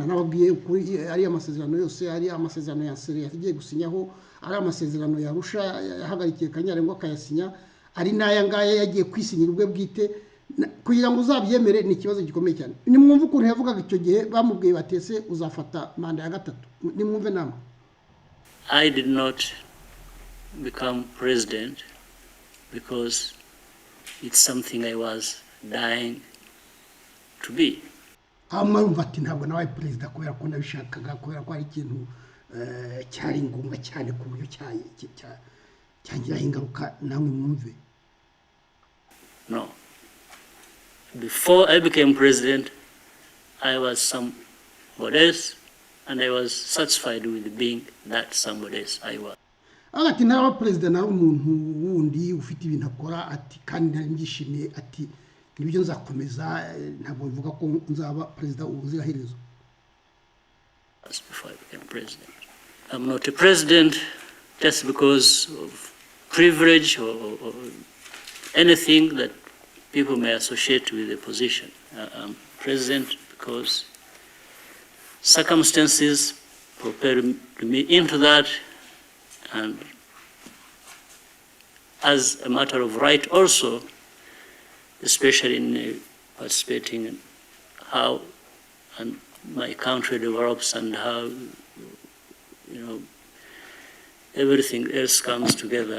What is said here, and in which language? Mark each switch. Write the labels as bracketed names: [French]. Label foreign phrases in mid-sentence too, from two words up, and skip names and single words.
[Kinyarwanda] Nababwiye kuri ari amasezerano yose, ari amasezerano ya Sere yagiye gusinyaho, ari amasezerano ya Arusha yahagarikiye Kanyarengwa akayasinya, ari n'aya ngaya yagiye kwisinyira ubwe bwite, kugira ngo uzabyemere ni ikibazo gikomeye cyane. Nimwumve ukuntu yavugaga icyo gihe bamubwiye batese uzafata manda ya gatatu. Nimwumve namwe. [English] I did not become president because it's something I was dying to be. [Kinyarwanda] Amumva ati ntabwo nabaye perezida kubera ko nabishakaga, kubera ko ari ikintu cyari ngombwa cyane ku buryo cyangira ingaruka. Namwe mwumve. [English] No. Before I became president, I was somebody else, and I was satisfied with being that somebody else I was. [Kinyarwanda] Ati naba president nari umuntu wundi ufite ibintu akora, ati kandi nari mbyishimiye, ati nibyo nzakomeza, ntabwo bivuga ko nzaba president ubuziraherezo. [English] Before I became president, I'm not a president just because of privilege or anything that people may associate with the position. I'm president because circumstances propelled me into that, And as a matter of right also, especially in participating in how and my country develops and how, everything else comes together.